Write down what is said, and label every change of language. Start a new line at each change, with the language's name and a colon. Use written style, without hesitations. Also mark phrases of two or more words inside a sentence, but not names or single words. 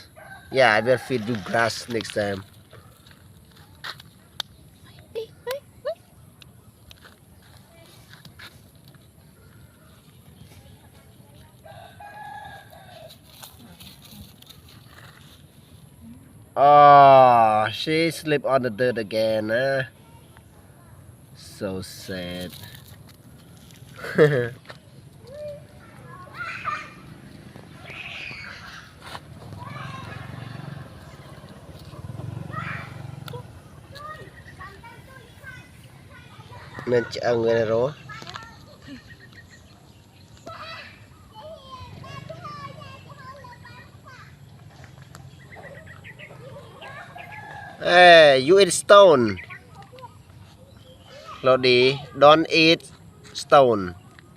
English: Yeah, I will feed you grass next time. Oh, she slept on the dirt again, huh? So sad.
Khmer: មានឆ្អឹងវិញរស់
English: Hey, you eat stone. Claudie, don't eat stone.